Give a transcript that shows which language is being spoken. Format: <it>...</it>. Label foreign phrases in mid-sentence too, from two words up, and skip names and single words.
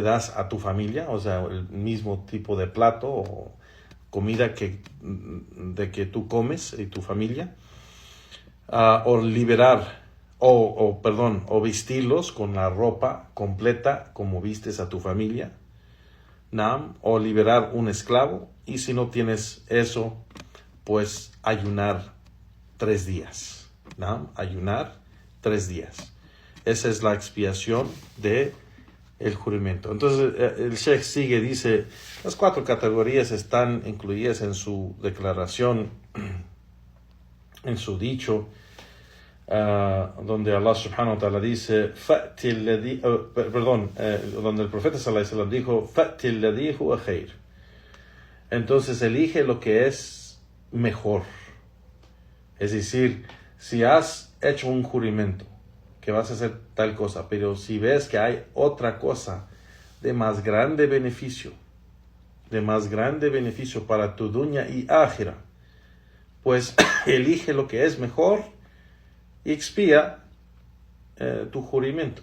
<es>das a tu familia, o sea, el mismo tipo de plato o comida que tú comes y tu familia, o liberar, o vestirlos con la ropa completa como vistes a tu familia, o liberar un esclavo, y si no tienes eso, pues ayunar 3 días, ayunar 3 días. Esa es la expiación de el juramento. Entonces el Sheikh sigue, dice: las 4 categorías están incluidas en su declaración, en su dicho, donde Allah</es> <ar>سبحانه وتعالى</ar> <es>dice, donde el profeta</es> <ar>صلى الله عليه وسلم</ar> <es>dijo:</es> <ar>"فأت الذي هو خير".</ar> <es>Entonces elige lo que es mejor. Es decir, si has hecho un juramento que vas a hacer tal cosa, pero si ves que hay otra cosa de más grande beneficio para tu dunya y ákhira, pues elige lo que es mejor y expía tu juramento.</es>